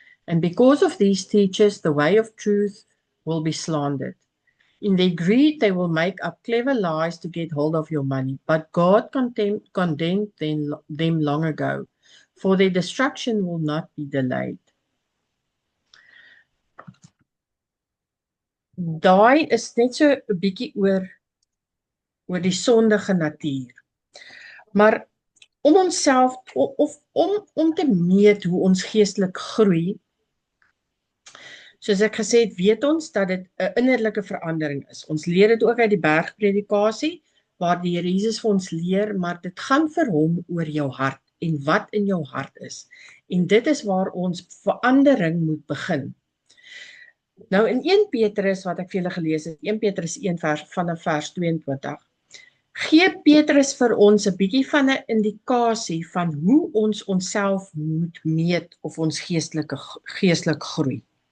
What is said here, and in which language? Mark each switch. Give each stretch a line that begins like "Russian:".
English: And because of these teachers, the way of truth will be slandered. In their greed, they will make up clever lies to get hold of your money. But God condemned them long ago, for their destruction will not be delayed.
Afrikaans: Daai is net so 'n bietjie oor die sondige natuur. Maar om onsself of om te meet hoe ons geestelik groei, soos ek gesê het, weet ons dat dit 'n innerlike verandering is. Ons leer dit ook uit die bergpredikasie, waar die Here Jesus vir ons leer, maar dit gaan vir hom oor jou hart en wat in jou hart is. En dit is waar ons verandering moet begin. Nou in 1 Petrus wat ek vir julle gelees het, 1 Petrus 1 vanaf vers 22, gee Petrus vir ons 'n bietjie van 'n indikasie van hoe ons onsself moet meet of ons geestelik groei.